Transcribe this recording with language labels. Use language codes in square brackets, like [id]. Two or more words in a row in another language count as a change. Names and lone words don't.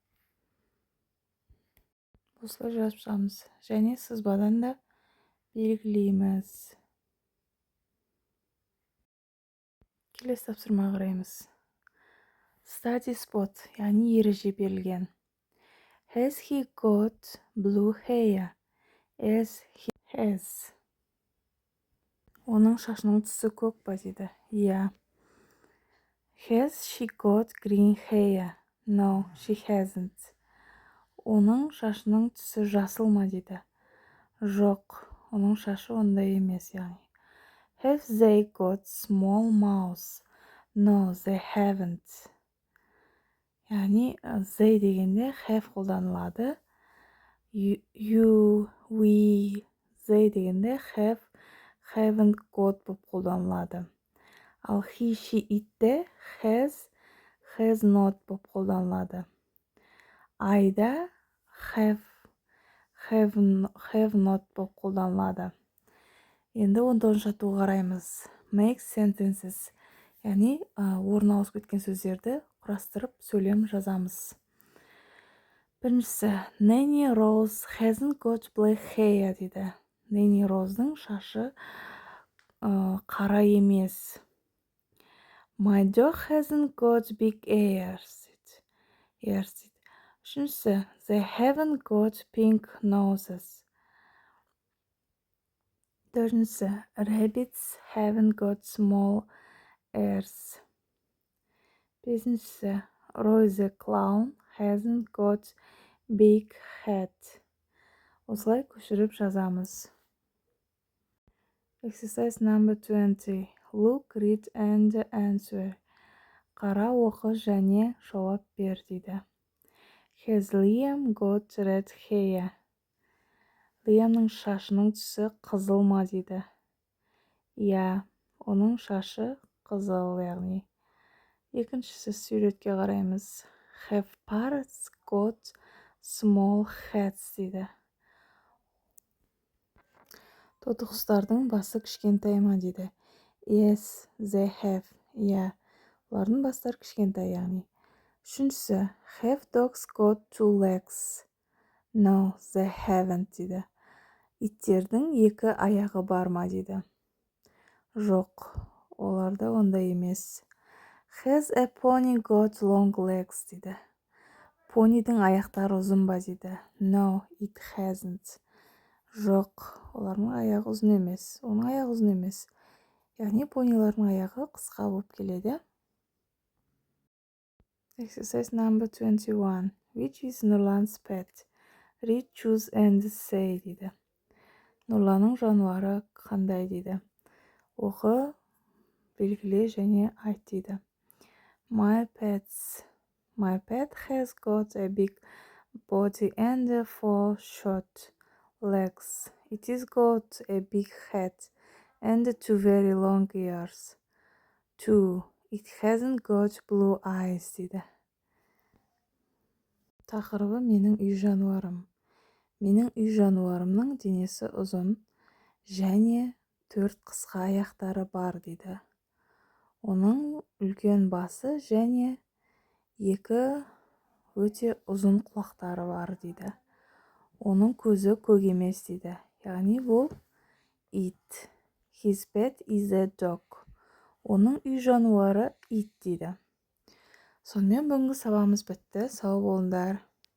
[kk] Осылай жазып шығамыз. Және сызбадан да белгілейміз. Келесі тапсырма қараймыз. [en] Study spot, [kk] яғни ереже берілген. [en] Has he got blue hair? As he has. [kk] Оның шашының түсі көк па дейді. Иә. [en] Has she got green hair? No, she hasn't. [kk] Оның шашының түсі жасыл ма дейді. Жоқ, оның шашы ондай емес, яғни. [en] Have they got small mouths? No, they haven't. [kk] Яғни, they дегенде have қолданылады. [en] You, we, they дегенде have, haven't got [kk] болып қолданылады. [en] Ал he, she, itте has not [kk] болып қолданылады. Айда [en] have not [kk] болып қолданылады. Енді 19-шы атуға қараймыз. [en] Make sentences. [kk] Яғни, орын ауысып кеткен сөздерді құрастырып сөйлем жазамыз. [en] Біріншісі, Nanny Rose hasn't got black hair дейді. [kk] Nanny Rose'дың шашы қара емес. [en] My dog hasn't got big ears. Үшіншісі, they haven't got pink noses. Төртіншісі, rabbits haven't got small ears. Бесіншісі, Roy the clown hasn't got big hat. [kk] Осылай көшіріп жазамыз. [en] Exercise number 20. Look, read and answer. [kk] Қара, оқы және жауап бер дейді. [en] Has Liam got red hair? [kk] Liamның шашының түсі қызыл ма дейді. Иә, оның шашы қызыл, яғни. Екіншісі суретке қараймыз. [en] Have parrots got small hats дейді. [kk] Тоты құстардың басы кішкентай ма дейді. [en] Yes, they have. [kk] Иә, олардың бастары кішкентай, яғни. Үшіншісі, [en] have dogs got 2 legs? No, they haven't дейді. [kk] Иттердің 2 аяғы бар ма дейді. Жоқ, оларда ондай емес. [en] Has a pony got long legs дейді. [kk] Понидың аяқтары ұзын ба дейді. [en] No, it hasn't. [kk] Жоқ, олардың аяғы ұзын емес. Оның аяғы ұзын емес. Яғни понилардың аяғы қысқа болып келеді. [en] Exercise number 21. Which is Нұрлан's pet? Read, choose and say дейді. [kk] Нұрланның жануары қандай дейді. Оқы, белгіле және айт дейді. [en] My pet has got a big body and 4 short legs. It has got a big head and two very long ears. Two, it hasn't got blue eyes дейді. [kk] Тақырыбы менің үй жануарым. Менің үй жануарымның денесі ұзын және 4 қысқа аяқтары бар дейді. Оның үлкен басы және 2 өте ұзын құлақтары бар дейді. Оның көзі көк емес дейді. Яғни бұл [en] it. His pet is a dog. [kk] Оның үй жануары ит дейді. Сонымен бүгінгі сабағымыз бітті. Сау болыңдар.